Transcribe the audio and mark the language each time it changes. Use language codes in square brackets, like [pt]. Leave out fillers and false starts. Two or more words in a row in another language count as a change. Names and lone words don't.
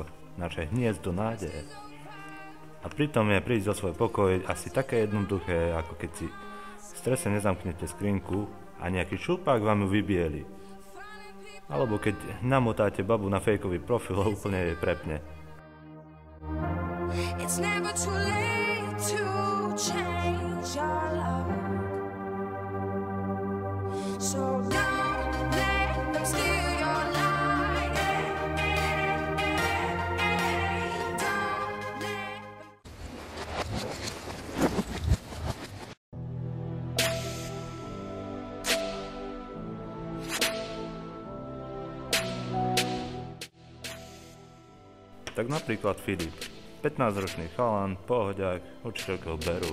[sk] Naše hniezdo nádeje. A pritom je prísť do svoj pokoj asi také jednoduché, ako keď si v strese nezamknete skrinku a nejaký šupák vám ju vybieli. Alebo keď namotáte babu na fejkový profil a úplne jej prepne. [en] It's never too late to change your love. So don't let them steal your light. Don't let them... [sk] Tak napríklad Filip. 15-ročný chalan, pohodiak, učiteľky ho berú.